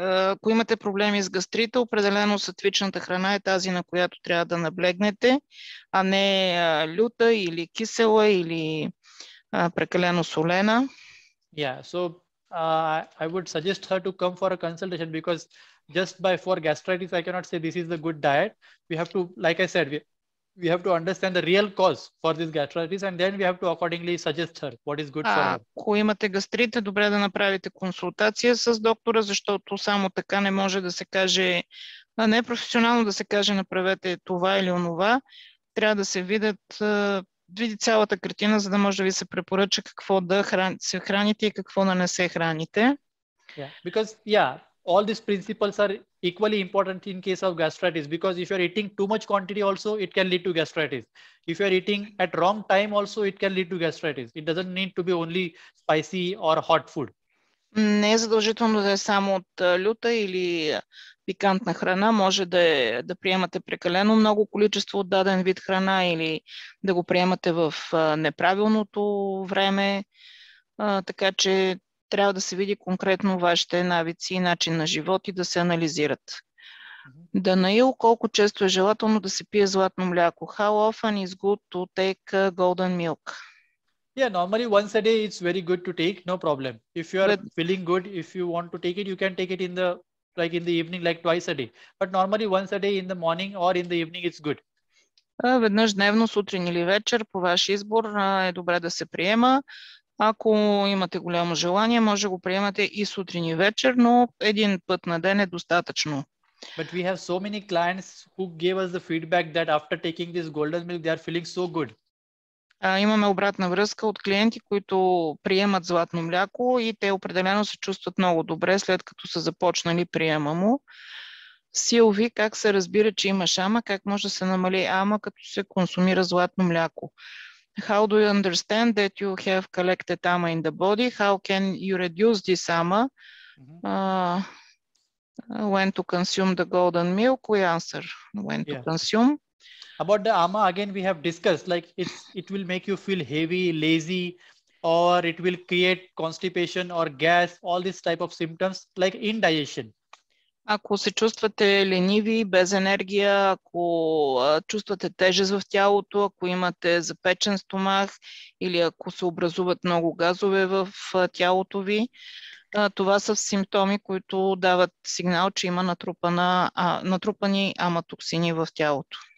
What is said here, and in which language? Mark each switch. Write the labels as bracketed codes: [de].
[bg] Ако имате проблеми с гастрита, определено сатвичната храна е тази, на която трябва да наблегнете, а не люта или кисела или прекалено солена. [en] Yeah, so I would suggest her to come for a consultation because just for gastritis, I cannot say this is the good diet. We have to, like I said, we have to understand the real cause for this gastritis and then we have to accordingly suggest her what is good for her. [bg] Ако имате гастрит, е добре да направите консултация с доктора, защото само така не може да се каже, не е професионално да се каже направете това или онова. Трябва да се види цялата картина, за да може да ви се препоръча какво да се храните и какво да не се храните. [en] Yeah, because all these principles are equally important in case of gastritis because if you're eating too much quantity also, it can lead to gastritis. If you're eating at wrong time also, it can lead to gastritis. It doesn't need to be only spicy or hot food. [bg] Не е задължително да е само от люта или пикантна храна. Може да приемате прекалено много количество от даден вид храна или да го приемате в неправилното време. Така че трябва да се види конкретно вашите навици и начин на живот и да се анализират. Данаил, колко често е желателно да се пие златно мляко? [en] How often is good to take golden milk? Yeah, normally once a day it's very good to take, no problem. If you are feeling good, if you want to take it, you can take it in the evening, like twice a day. But normally once a day in the morning or in the evening it's good. [bg] Веднъж дневно, сутрин или вечер, по ваш избор е добре да се приема. Ако имате голямо желание, може да го приемате и сутрин и вечер, но един път на ден е достатъчно. [en] But we have so many clients who gave us the feedback that after taking this golden milk, they are feeling so good. [bg] Имаме обратна връзка от клиенти, които приемат златно мляко и те определено се чувстват много добре, след като са започнали приема му. Силви, как се разбира, че имаш ама, как може да се намали ама, като се консумира златно мляко? [en] How do you understand that you have collected ama in the body? How can you reduce this ama? When to consume the golden milk? We answer when to consume. About the ama, again, we have discussed, like it will make you feel heavy, lazy, or it will create constipation or gas, all these type of symptoms like indigestion. [bg] Ако се чувствате лениви, без енергия, ако чувствате тежест в тялото, ако имате запечен стомах или ако се образуват много газове в тялото ви, това са симптоми, които дават сигнал, че има натрупани аматоксини в тялото.